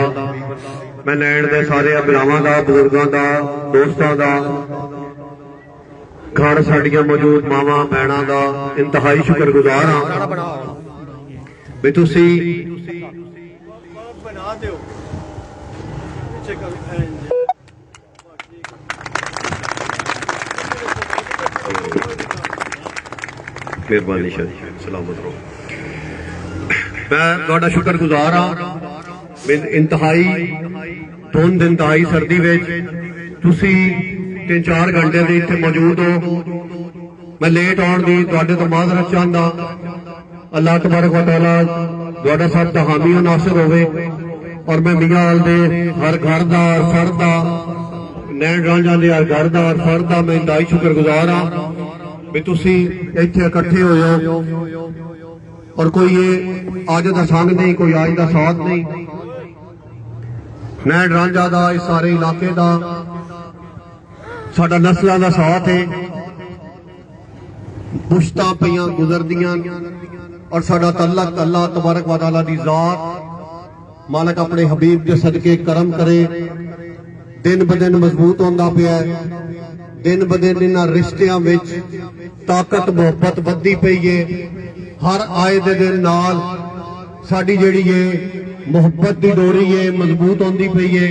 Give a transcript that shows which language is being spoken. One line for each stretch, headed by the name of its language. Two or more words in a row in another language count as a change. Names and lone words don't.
Punjabi: میں نین دے سارے بھراواں دا بزرگاں دا دوستاں دا گھر ساڈیاں موجود ماواں بھیناں دا انتہائی شکرگزار ہاں بھی تسی مہربانی سلامت رہو. میں تہاڈا شکرگزار ہاں انتہائی دھند انتہائی سردی وچ تسی 3-4 گھنٹے دے ایتھے موجود ہو. میں لیٹ آؤن دی تہاڈے توں معذرت چاہندا. اللہ تبارک و تعالیٰ تہاڈا سب دا حامی و ناصر ہووے اور میں میاں وال دے ہر گھر دا ہر فرد دا نین رانجھا دے ہر گھر دا ہر فرد دا میں انتہائی شکرگزار ہاں بھی تسی ایتھے اکٹھے ہوئے ہو اور کوئی یہ اج دا سنگ نہیں، کوئی اج دا ساتھ نہیں. نین رانجھا دا اس سارے علاقے دا ساڈا نسلاں دا ساتھ ہے. پشتاں پئیاں گزردیاں اور ساڈا تعلق اللہ تبارک و تعالیٰ دی ذات مالک اپنے حبیب کے صدقے کرم کرے. دن بدن مضبوط ہوندا پیا ہے۔ دن بدن انہاں رشتیاں وچ طاقت محبت ودھدی پئی ہے. ہر آئے دے دن نال ساڈی جیہڑی ہے محبت دی ڈوری ہے مضبوط ہوندی پئی ہے.